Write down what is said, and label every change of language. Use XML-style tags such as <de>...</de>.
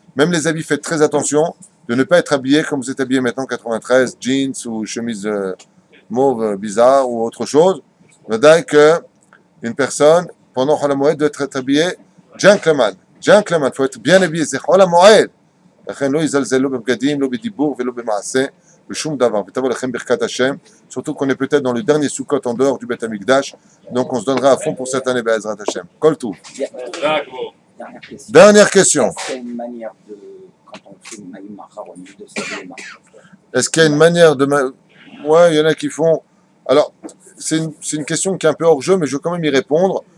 <fr>Même les habits, faites très attention de ne pas être habillé comme vous êtes habillé maintenant, 93, jeans ou chemise mauve bizarre ou autre chose. Vadaï que une personne, pendant Chol HaMoed, doit être habillé gentleman. Gentleman, il faut être bien habillé. C'est Chol HaMoed.</fr> <he>לכן לא יזלזל לא בבגדים, לא בדיבור ולא במעשה, בשום דבר. ותבוא לכם ברכת השם,</he> <fr>surtout qu'on est peut-être dans le dernier Sukkot en dehors du Beth Amikdash, donc on se donnera à fond pour cette année, Be'ezrat Hashem. Kol tout. Dernière question. Est-ce qu'il y a une manière de, quand on fait une maïm macharonim, de savoir les marques? Est-ce qu'il y a une manière de... Ouais, il y en a qui font... Alors, c'est une question qui est un peu hors jeu, mais je veux quand même y répondre.</fr>